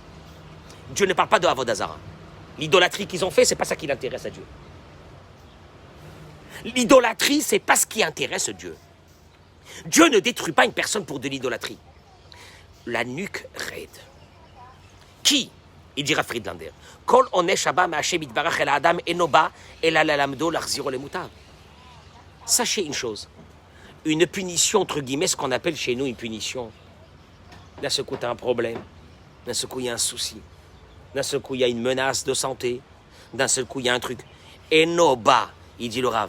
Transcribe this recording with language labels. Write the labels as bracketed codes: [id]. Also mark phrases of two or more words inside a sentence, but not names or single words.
[fr] Dieu ne parle pas de Avodazara. L'idolâtrie qu'ils ont fait, c'est pas ça qui l'intéresse à Dieu. L'idolâtrie, c'est pas ce qui intéresse Dieu. Dieu ne détruit pas une personne pour de l'idolâtrie. La nuque raide. Qui? Il dira Friedlander. [he] כל עונש הבא מהשם יתברך אל האדם אינו בא אלא ללמדו להחזירו למוטב. [fr] Sachez une chose. Une punition, entre guillemets, ce qu'on appelle chez nous une punition. D'un seul coup, tu as un problème. D'un seul coup, il y a un souci. D'un seul coup, il y a une menace de santé. D'un seul coup, il y a un truc. Enoba, il dit le Rav.